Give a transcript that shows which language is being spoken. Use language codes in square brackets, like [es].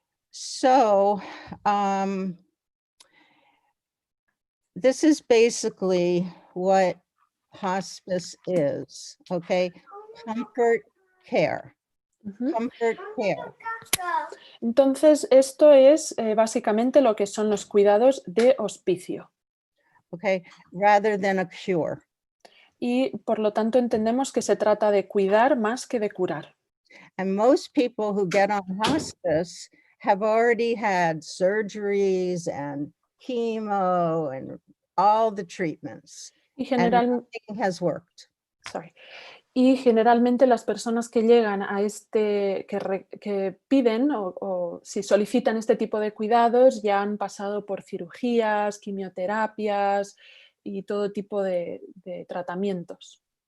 [en] So, this is basically what hospice is, okay? Comfort care. Comfort care. [es] Entonces, esto es básicamente lo que son los cuidados de hospicio. [en] Okay, rather than a cure. [es] Y por lo tanto entendemos que se trata de cuidar más que de curar. [en] And most people who get on hospice have already had surgeries and chemo and all the treatments. [es] Y [en] And nothing has worked. [es] Y generalmente las personas que llegan a que piden o si solicitan este tipo de cuidados ya han pasado por cirugías, quimioterapias y todo tipo de tratamientos.